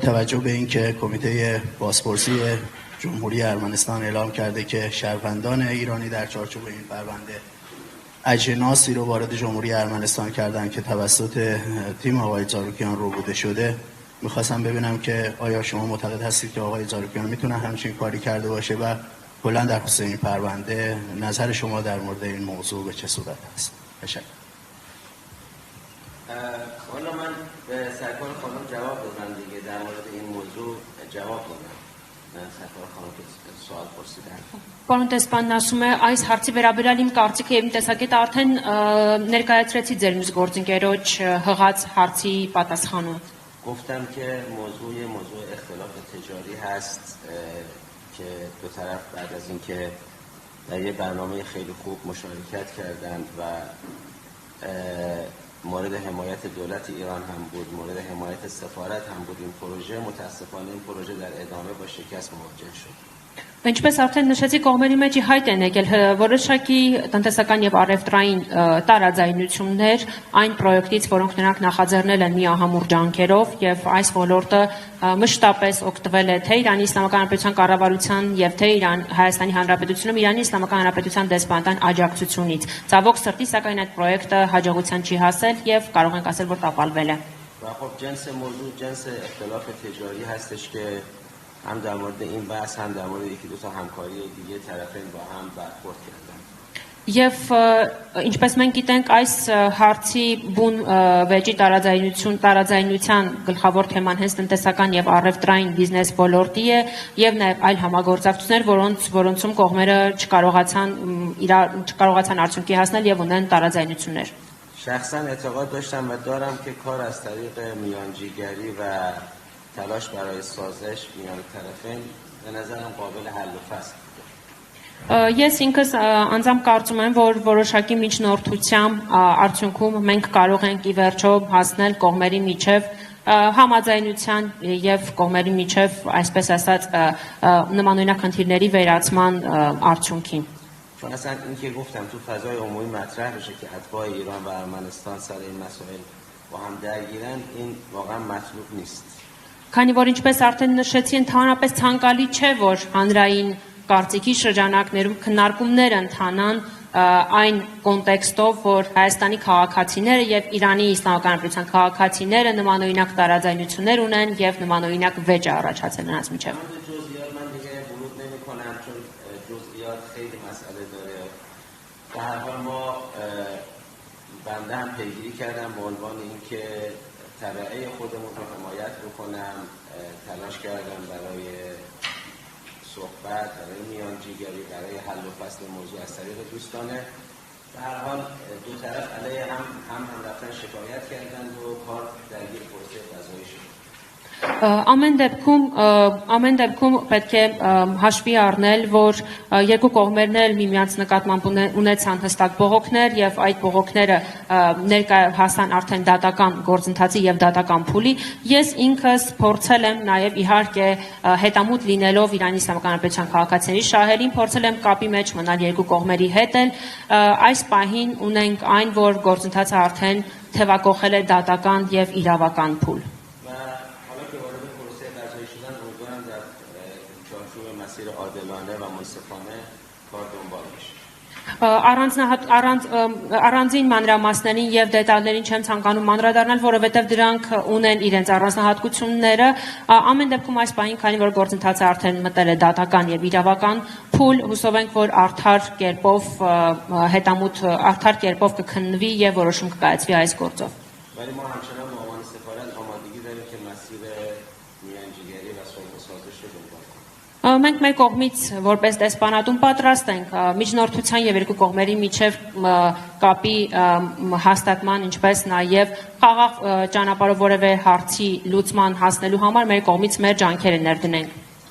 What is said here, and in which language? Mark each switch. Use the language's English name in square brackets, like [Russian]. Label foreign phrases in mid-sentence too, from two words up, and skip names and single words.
[Persian] توجه به اینکه کمیته بازپرسی جمهوری ارمنستان اعلام کرده که شهروندان ایرانی در چارچوب این پرونده اجناسی رو وارد جمهوری ارمنستان کردن که توسط تیم آقای زاروکیان ربوده شده، میخواستم ببینم که آیا شما معتقد هستید که آقای زاروکیان میتونه همچین کاری کرده باشه و کلا در خصوص این پرونده نظر شما در مورد این موضوع به چه صورت است؟ تشکر. حالا من به سرکار خانم جواب دادم دیگه، در مورد این موضوع جواب دادم. سرکار خانم که سوال پرسیدن. [Armenian] Պարոն Տեսպանն ասում է, այս հարցի վերաբերյալ իմ կարծիքը եւ իմ տեսակետը արդեն ներկայացրեցի ձեր մյուս գործընկերոջ հղած հարցի պատասխանում։ [Persian] گفتم که موضوع اختلاف تجاری هست که دو طرف بعد از اینکه در یه برنامه خیلی خوب مشارکت کردند و مورد حمایت دولت ایران هم بود، مورد حمایت سفارت هم بود این پروژه، متاسفانه این پروژه در ادامه با شکست مواجه شد. [Armenian] Ինչպես արդեն նշեցի, կողմերի մեջ հայտ են եկել որոշակի տնտեսական եւ առևտրային տարաձայնություններ այն պրոյեկտից, որոնք նրանք նախաձեռնել են միահամուռ ջանքերով եւ այս ոլորտը մշտապես օգտվել է թե Իրանի Իսլամական Հանրապետության կառավարության եւ թե Հայաստանի Հանրապետությունում Իրանի Իսլամական Հանրապետության դեսպանատան աջակցությունից։ Ցավոք սրտի, սակայն այդ պրոյեկտը հաջողության չի հասել եւ կարող ենք ասել, որ տապալվել է։ [Persian] و خب جنس اختلاف تجاری هستش که هم در مورد این بحث هم در مورد یکی دو تا همکاری دیگه طرفین با هم برخورد کردن. [Armenian] Եվ ինչպես մենք գիտենք, այս հարցի բուն վեճի տարաձայնության գլխավոր թեման հենց տնտեսական եւ առևտրային բիզնես ոլորտի է եւ նաեւ այլ համագործակցություններ, որոնցում կողմերը չկարողացան արդյունքի հասնել եւ ունեն տարաձայնություններ։ [Persian] شخصا اعتقاد داشتم و دارم که کار از طریق میانجیگری و تلاش برای سازش میان طرفین به نظرم قابل حل و فصل بوده. [Armenian] Ես ինքս անձամբ կարծում եմ, որ որոշակի միջնորդությամբ արդյունքում մենք կարող ենք ի վերջո հասնել կողմերի միջև համաձայնության եւ կողմերի միջև, այսպես ասած, նմանօրինակ խնդիրների վերացման արդյունքին։ [Persian] چون اصلا این که گفتم تو فضای عمومی مطرح بشه که اتباع ایران و ارمنستان سر این مسائل با هم درگیرن، این واقعا مطلوب نیست. [Armenian] Քանի որ ինչպես արդեն նշեցի, ընդհանրապես ցանկալի չէ, որ հանրային կարծիքի շրջանակներում քննարկումներ ընթանան այն կոնտեքստով, որ Հայաստանի քաղաքացիները եւ Իրանի Իսլամական Հանրապետության քաղաքացիները նմանօրինակ տարաձայնություններ ունեն եւ նմանօրինակ վեճ է առաջացել նրանց միջեւ։ [Persian] من دیگه ورود نمی کنم چون جزئیات خیلی مسئله داره. به هر حال ما بنده هم پیگیری کردم به عنوان اینکه تبعه خودمون رو حمایت بکنم، تلاش کردم برای صحبت، برای میانجیگری، برای حل و فصل موضوع از طریق دوستانه. به هر حال دو طرف علیه هم رفتن شکایت کردند و کار درگیر پروسه قضایی شد. [Armenian] Ամեն դեպքում պետք է հաշվի առնել, որ երկու կողմերն էլ միմյանց նկատմամբ ունեցան հստակ բողոքներ եւ այդ բողոքները ներկա հասան արդեն դատական գործընթացի եւ դատական փուլի։ Ես ինքս փորձել եմ նաեւ իհարկե հետամուտ լինելով Իրանի Իսլամական Հանրապետության քաղաքացիների շահերին, փորձել եմ կապի մեջ մնալ երկու կողմերի հետ էլ։ Այս պահին ունենք այն, որ գործընթացը արդեն թևակողել է դատական եւ իրավական փուլ։ [Persian] عادلانه و منصفانه کار دنبال میشه. [Armenian] Առանձին մանրամասներին եւ դետալներին չեմ ցանկանում անդրադառնալ, որովհետեւ դրանք ունեն իրենց առանձնահատկությունները։ Ամեն դեպքում այս պահին, քանի որ գործընթացը արդեն մտել է դատական եւ իրավական փուլ, հուսով ենք, որ արդար կերպով կքննվի եւ որոշում կկայացվի այս գործով։ [Persian] ولی ما همچنان به عنوان سفارت آمادگی داریم که مسیر میانجیگری و صلح و سازش رو دنبال کنیم. [Armenian] Մենք մեր կողմից որպես դեսպանատուն պատրաստ ենք միջնորդության եւ երկու կողմերի միջև կապի հաստատման, ինչպես նաեւ խաղաղ ճանապարհով որևէ հարցի լուծման հասնելու համար մեր կողմից մեր ջանքերը ներդնենք։